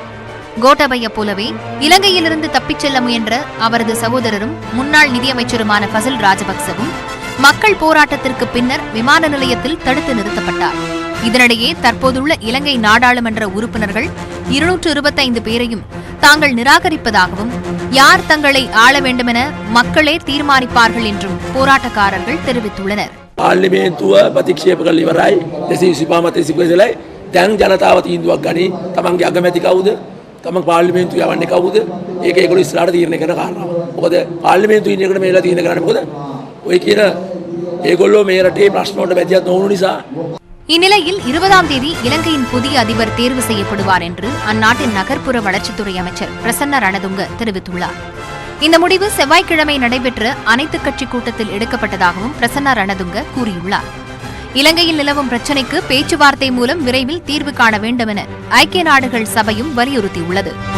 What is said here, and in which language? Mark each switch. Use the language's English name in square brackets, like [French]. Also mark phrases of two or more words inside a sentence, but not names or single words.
[Tamil] கோட்டபய போலவே இலங்கையிலிருந்து தப்பிச் செல்ல முயன்ற அவரது சகோதரரும் முன்னாள் நிதியமைச்சருமான ஃபசில் ராஜபக்சவும் மக்கள் போராட்டத்திற்கு பின்னர் விமான நிலையத்தில் தடுத்து நிறுத்தப்பட்டார். இதனிடையே தற்போதுள்ள இலங்கை நாடாளுமன்ற உறுப்பினர்கள் 225 பேரையும் தாங்கள் நிராகரிப்பதாகவும், யார் தங்களை ஆள வேண்டுமென மக்களே தீர்மானிப்பார்கள் என்றும் போராட்டக்காரர்கள் தெரிவித்துள்ளனர். [Sinhala] පාර්ලිමේන්තුව ප්‍රතික්ෂේප කරලා ඉවරයි 225 මත 122යි. දැන් ජනතාව තීන්දුවක් ගනි. තමන්ගේ අගමැති කවුද? තමන් පාර්ලිමේන්තුව යවන්නේ කවුද? ඒක ඒගොල්ලෝ ඉස්සරහට තීරණය කරන කාරණාව. මොකද පාර්ලිමේන්තුව ඉන්න එකට මේලා තීරණය කරන්නේ මොකද? ඔය කියන ඒගොල්ලෝ මේ රටේ ප්‍රශ්න වලට වැදියක් නොවුණු නිසා. [Tamil] இந்நிலையில் 20ஆம் தேதி இலங்கையின் புதிய அதிபர் தேர்வு செய்யப்படுவார் என்று அந்நாட்டின் நகர்ப்புற வளர்ச்சித்துறை அமைச்சர் பிரசன்ன ரணதுங்க தெரிவித்துள்ளார். இந்த முடிவு செவ்வாய்க்கிழமை நடைபெற்ற அனைத்துக் கட்சி கூட்டத்தில் எடுக்கப்பட்டதாகவும் பிரசன்ன ரணதுங்க கூறியுள்ளார். இலங்கையில் நிலவும் பிரச்சினைக்கு பேச்சுவார்த்தை மூலம் விரைவில் தீர்வு காண வேண்டும் என ஐக்கிய நாடுகள் சபையும் வலியுறுத்தியுள்ளது.